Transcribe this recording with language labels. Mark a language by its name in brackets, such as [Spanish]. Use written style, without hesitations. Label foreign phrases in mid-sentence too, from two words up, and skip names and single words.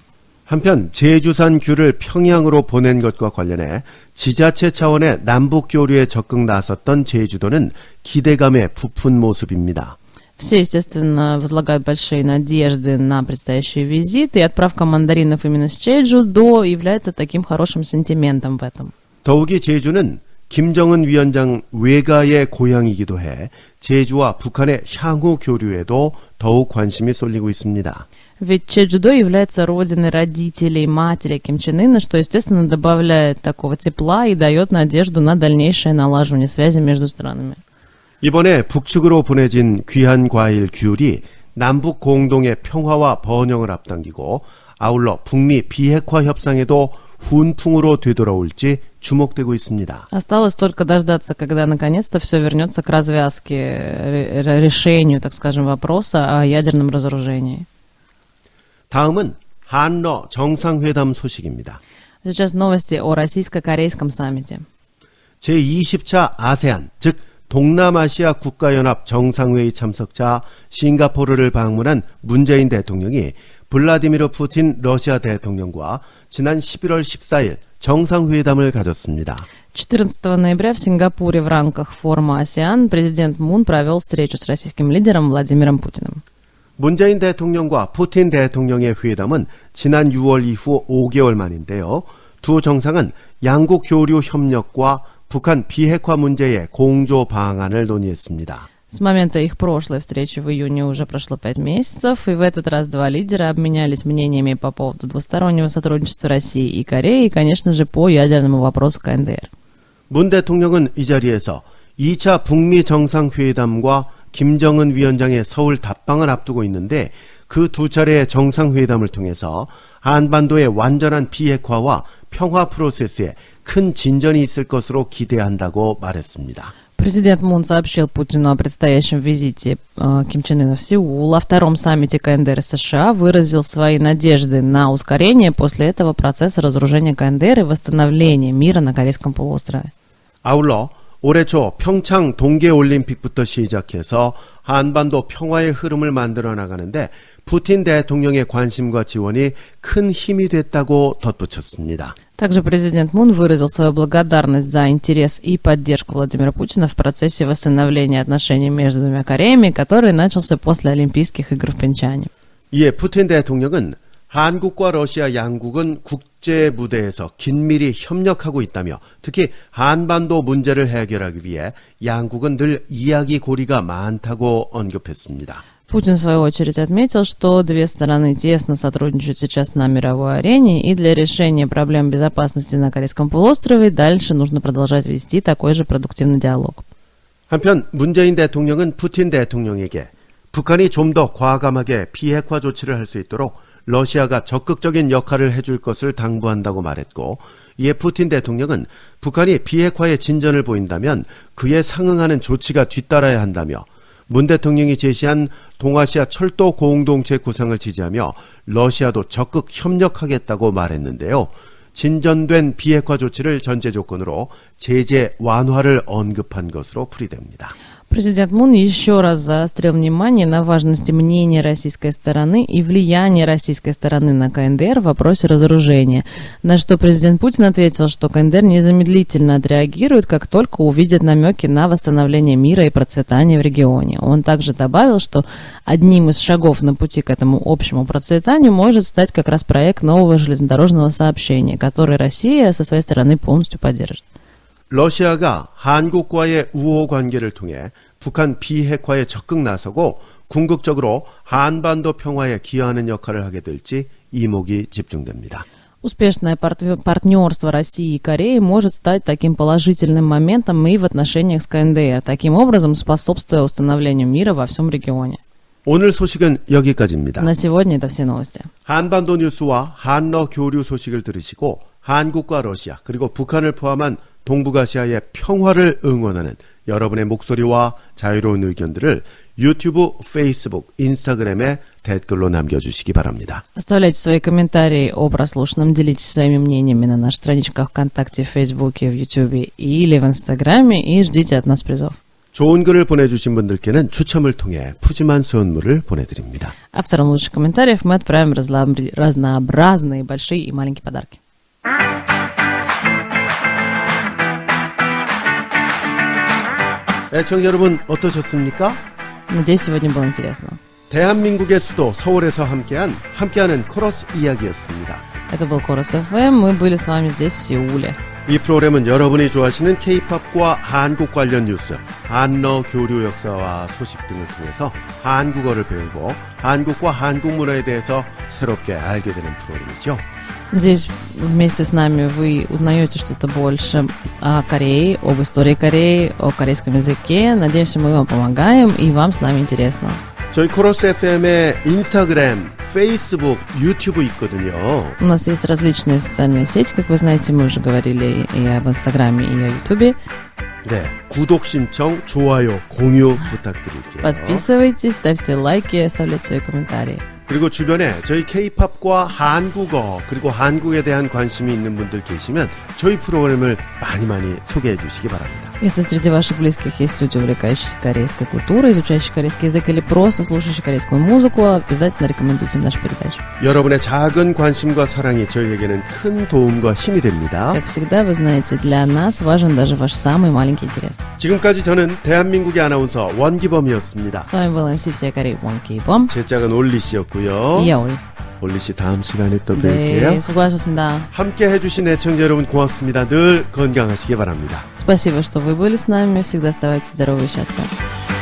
[Korean] 한편 제주산 귤을 평양으로 보낸 것과 관련해 지자체 차원의 남북 교류에 적극 나섰던 제주도는 기대감에 부푼 모습입니다. [Russian] Все, естественно, возлагают большие надежды на предстоящий визит, и отправка мандаринов именно с Чеджудо является таким хорошим сентиментом в этом. [Korean] 더욱이 제주는 김정은 위원장 외가의 고향이기도 해 제주와 북한의 향후 교류에도 더욱 관심이 쏠리고 있습니다. [Russian] Ведь Чеджудо является родиной родителей матери Ким Чен Ына, что, естественно, добавляет такого тепла и дает надежду на дальнейшее налаживание связи между странами. [Korean] 이번에 북측으로 보내진 귀한 과일 귤이 남북 공동의 평화와 번영을 앞당기고 아울러 북미 비핵화 협상에도 훈풍으로 되돌아올지 주목되고 있습니다. [Russian] Осталось только дождаться, когда наконец-то все вернется к развязке, решению, так скажем, вопроса о ядерном разоружении. [Korean] 다음은 한러 정상회담 소식입니다. [Russian] Сейчас новости о российско-корейском саммите. [Korean] 제20차 아세안, 즉 동남아시아 국가연합 정상회의 참석자 싱가포르를 방문한 문재인 대통령이 블라디미르 푸틴 러시아 대통령과 지난 11월 14일 정상회담을 가졌습니다. [Russian] 14 ноября в Сингапуре в рамках форума АСЕАН президент Мун провел встречу с российским лидером Владимиром Путиным. [Korean] 문재인 대통령과 푸틴 대통령의 회담은 지난 6월 이후 5개월 만인데요. 두 정상은 양국 교류 협력과 북한 비핵화 문제의 공조 방안을 논의했습니다. [Russian] С момента их прошлой встречи в июне уже прошло 5 месяцев, и в этот раз два лидера обменялись мнениями по поводу двустороннего сотрудничества России и Кореи, и, конечно же, по ядерному вопросу КНДР. [Korean] 문 대통령은 이 자리에서 2차 북미 정상회담과 김정은 위원장의 서울 답방을 앞두고 있는데 그 두 차례의 정상회담을 통해서 한반도의 완전한 비핵화와 평화 프로세스에 큰 진전이 있을 것으로 기대한다고 말했습니다. [Russian] Президент Мун сообщил Путину о предстоящем визите Ким Чен Ына в Сеул, о втором саммите КНДР и США, выразил свои надежды на ускорение после этого процесса разоружения КНДР и восстановления мира на Корейском полуострове. [Korean] 아울러 올해 초 평창 동계올림픽부터 시작해서 한반도 평화의 흐름을 만들어 나가는데 푸틴 대통령의 관심과 지원이 큰 힘이 됐다고 덧붙였습니다. [Russian] Также президент Мун выразил свою благодарность за интерес и поддержку Владимира Путина в процессе восстановления отношений между двумя Кореями, который начался после Олимпийских игр в Пхенчхане. [Korean] 이에 푸틴 대통령은 한국과 러시아 양국은 국제 무대에서 긴밀히 협력하고 있다며 특히 한반도 문제를 해결하기 위해 양국은 늘 이야기 고리가 많다고 언급했습니다. [Russian] Путин, в свою очередь, отметил, что две стороны тесно сотрудничают сейчас на мировой арене, и для решения проблем безопасности на Корейском полуострове дальше нужно продолжать вести такой же продуктивный диалог. [Korean] 한편 문재인 대통령은 푸틴 대통령에게 북한이 좀 더 과감하게 비핵화 조치를 할 수 있도록 러시아가 적극적인 역할을 해줄 것을 당부한다고 말했고 이에 푸틴 대통령은 북한이 비핵화에 진전을 보인다면 그에 상응하는 조치가 뒤따라야 한다며 문 대통령이 제시한 동아시아 철도 공동체 구상을 지지하며 러시아도 적극 협력하겠다고 말했는데요. 진전된 비핵화 조치를 전제 조건으로 제재 완화를 언급한 것으로 풀이됩니다. [Russian] Президент Мун еще раз заострил внимание на важности мнения российской стороны и влияния российской стороны на КНДР в вопросе разоружения, на что президент Путин ответил, что КНДР незамедлительно отреагирует, как только увидит намеки на восстановление мира и процветания в регионе. Он также добавил, что одним из шагов на пути к этому общему процветанию может стать как раз проект нового железнодорожного сообщения, который Россия со своей стороны полностью поддержит. [Korean] 러시아가 한국과의 우호 관계를 통해 북한 비핵화에 적극 나서고 궁극적으로 한반도 평화에 기여하는 역할을 하게 될지 이목이 집중됩니다. [Russian] Успешное партнерство России и Кореи может стать таким положительным моментом и в отношениях с КНДР, таким образом способствуя установлению мира во всем регионе. [Korean] 오늘 소식은 여기까지입니다. [Russian] На сегодня это все новости. [Korean] 한반도 뉴스와 한러 교류 소식을 들으시고 한국과 러시아 그리고 북한을 포함한 동북아시아의 평화를 응원하는 여러분의 목소리와 자유로운 의견들을 유튜브, 페이스북, 인스타그램에 댓글로 남겨주시기 바랍니다. [Russian] Оставляйте свои комментарии о прослушанном, делитесь своими мнениями на наших страничках ВКонтакте, в Фейсбуке, в Ютубе или в Инстаграме и ждите от нас призов. [Korean] 좋은 글을 보내주신 분들께는 추첨을 통해 푸짐한 선물을 보내드립니다. [Russian] Авторам лучших комментариев мы отправим разнообразные большие и маленькие подарки. [Korean] 애청 여러분 어떠셨습니까? [Russian] Надеюсь, сегодня было интересно. [Korean] 대한민국의 수도 서울에서 함께하는 코러스 이야기였습니다. [Russian] Это был Корос ФМ, мы были с вами здесь, в Сеуле. [Korean] 이 프로그램은 여러분이 좋아하시는 K-팝과 한국 관련 뉴스, 한러 교류 역사와 소식 등을 통해서 한국어를 배우고 한국과 한국 문화에 대해서 새롭게 알게 되는 프로그램이죠. [Russian] Надеюсь, вместе с нами вы узнаете что-то больше о Корее, об истории Кореи, о корейском языке. Надеемся, мы вам помогаем и вам с нами интересно. [Korean] 저희 코러스 FM의 인스타그램, 페이스북, 유튜브 있거든요. [Russian] У нас есть различные социальные сети, как вы знаете, мы уже говорили и об Инстаграме, и о Ютубе. [Korean] 네, 구독 신청, 좋아요, 공유 부탁드릴게요. [Russian] Подписывайтесь, ставьте лайки, оставляйте свои комментарии. [Korean] 그리고 주변에 저희 K-팝과 한국어 그리고 한국에 대한 관심이 있는 분들 계시면 저희 프로그램을 많이 소개해 주시기 바랍니다. [Russian] Если среди ваших близких есть люди, увлекающиеся корейской культурой, изучающие корейский язык или просто слушающие корейскую музыку, обязательно рекомендуйте нашу передачу. [Korean] 여러분의 작은 관심과 사랑이 저희에게는 큰 도움과 힘이 됩니다. [Russian] Как всегда, вы знаете, для нас важен даже ваш самый маленький интерес. [Korean] 지금까지 저는 대한민국의 아나운서 원기범이었습니다. [Russian] С вами был MC всей Кореи Вон Кей-бом. [Korean] 제 짝은 올리 씨였고요. [Russian] И я Оль. [Korean] 올리 씨 다음 시간에 또 네, 뵐게요. 수고하셨습니다. 함께 해주신 애청자 여러분 고맙습니다. 늘 건강하시기 바랍니다. [Russian] Спасибо, что вы были с нами. Всегда оставайтесь здоровы и счастливы.